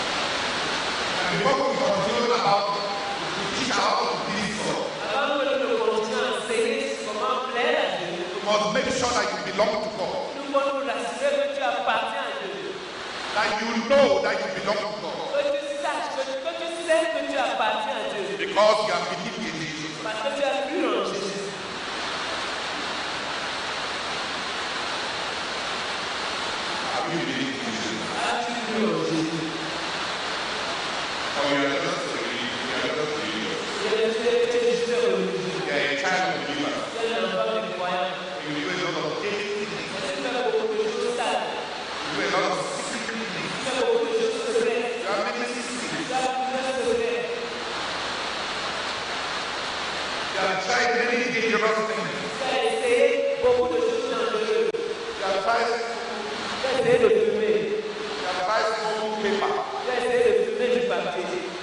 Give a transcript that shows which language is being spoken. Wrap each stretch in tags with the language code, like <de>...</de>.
<en>And before we continue about to teach how to please God,</en> <fr>Avant que nous continuions à enseigner comment plaire à Dieu,</fr> <en>you must make sure that you belong to God.</en> <fr>nous devons nous rassurer que tu appartiens à Dieu.</fr> <en>That you know that you belong to God.</en> <fr>Que tu saches, que tu sais que tu appartiens à Dieu.</fr> <en>Because you have believed in Jesus.</en> <fr>Parce que tu as cru en Jésus.</fr> <en>Have you believed in Jesus?</en> <fr>As-tu cru en Jésus?</fr> <en>Or you are just religious.</en> <fr>Tu es juste religieux.</fr> <en>You are a child of believer.</en> <fr>Tu es un enfant de croyant.</fr> <en>You do a lot of things.</en> <fr>Mais tu fais beaucoup de choses sales.</fr> <en>You do a lot of secret things.</en> <fr>Tu fais beaucoup de choses secrètes.</fr> <en>You have many secrets.</en> <fr>Tu as plusieurs secrets.</fr> <en>You have tried many dangerous things.</en> <fr>Tu as essayé beaucoup de choses dangereuses.</fr> <en>You have tried,</en> <fr>Tu as essayé de fumer.</fr> <en>you have tried smoking paper.</en> <fr>Tu as essayé de fumer du papier.</fr>